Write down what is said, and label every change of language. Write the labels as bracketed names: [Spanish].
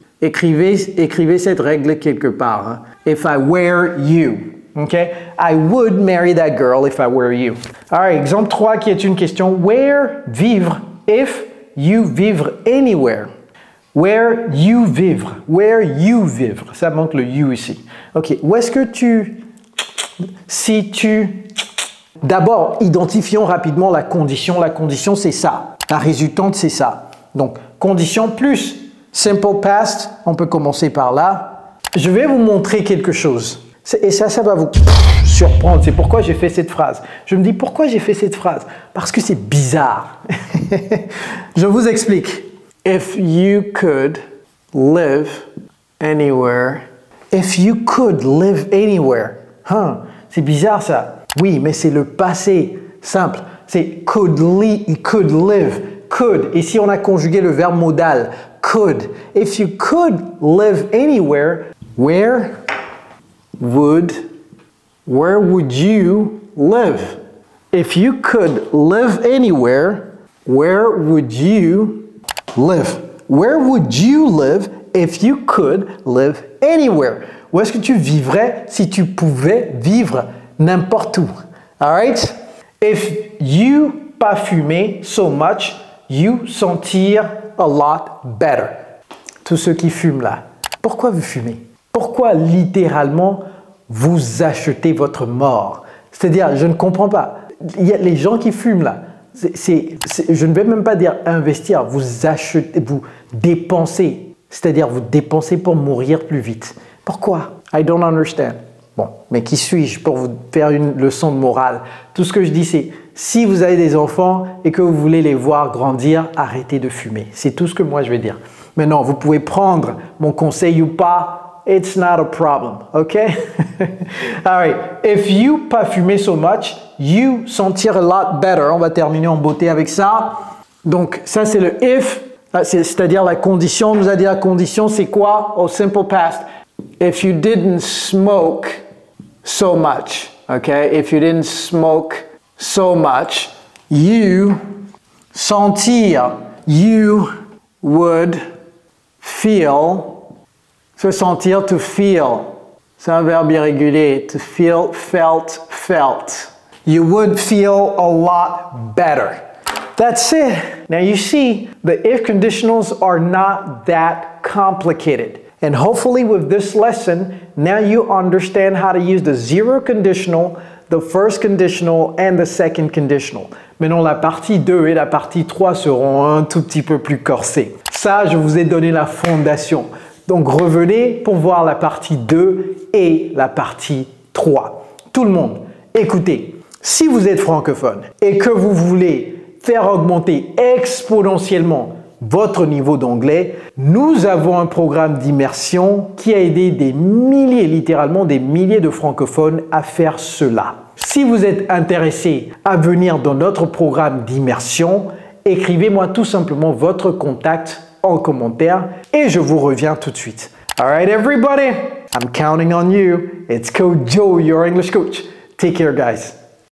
[French] Écrivez cette règle quelque part. [English] Hein? If I were you. Okay? I would marry that girl if I were you. [French] Alright, exemple 3 qui est une question. [English] Where vivre if you vivre anywhere. [French] Where you vivre. Where you vivre. Ça manque le you ici. Ok, où est-ce que si tu... D'abord, identifions rapidement la condition. La condition, c'est ça. La résultante, c'est ça. Donc, condition plus simple past, on peut commencer par là. Je vais vous montrer quelque chose. Et ça va vous surprendre. C'est pourquoi j'ai fait cette phrase. Je me dis, pourquoi j'ai fait cette phrase? Parce que c'est bizarre. [English] Je vous explique. If you could live anywhere If you could live anywhere. [French] C'est bizarre ça. Oui, mais c'est le passé simple. C'est could live. Could. Ici, on a conjugué le verbe modal. Could. [English] If you could live anywhere, where would you live? If you could live anywhere, where would you live? Where would you live if you could live anywhere? [French] Où est-ce que tu vivrais si tu pouvais vivre n'importe où? Alright? [English] If you pas fumer so much, you sentir a lot better. [French] Tous ceux qui fument là, pourquoi vous fumez? Pourquoi littéralement vous achetez votre mort? C'est-à-dire, je ne comprends pas. Il y a les gens qui fument là. Je ne vais même pas dire investir, vous achetez, vous dépensez. C'est-à-dire, vous dépensez pour mourir plus vite. Pourquoi? [English] I don't understand. [French] Bon, mais qui suis-je pour vous faire une leçon de morale? Tout ce que je dis, c'est si vous avez des enfants et que vous voulez les voir grandir, arrêtez de fumer. C'est tout ce que moi je vais dire. Maintenant, vous pouvez prendre mon conseil ou pas. [English] It's not a problem, okay? All right. If you pas fumer so much, you sentir a lot better. [French] On va terminer en beauté avec ça. Donc, ça, c'est le if, c'est-à-dire la condition. On nous a dit la condition, c'est quoi? Au simple past. [English] If you didn't smoke so much, okay? If you didn't smoke so much, you sentir, you would feel. [French] Se sentir, to feel. C'est un verbe irrégulier. [English] To feel, felt. You would feel a lot better. That's it. Now you see, the if conditionals are not that complicated. And hopefully with this lesson, now you understand how to use the zero conditional, the first conditional, and the second conditional. [French] Maintenant, la partie 2 et la partie 3 seront un tout petit peu plus corsées. Ça, je vous ai donné la fondation. Donc, revenez pour voir la partie 2 et la partie 3. Tout le monde, écoutez, si vous êtes francophone et que vous voulez faire augmenter exponentiellement votre niveau d'anglais, nous avons un programme d'immersion qui a aidé des milliers, littéralement des milliers de francophones à faire cela. Si vous êtes intéressé à venir dans notre programme d'immersion, écrivez-moi tout simplement votre contact en commentaire et je vous reviens tout de suite. [English] All right, everybody, I'm counting on you. It's Coach Joe, your English coach. Take care, guys.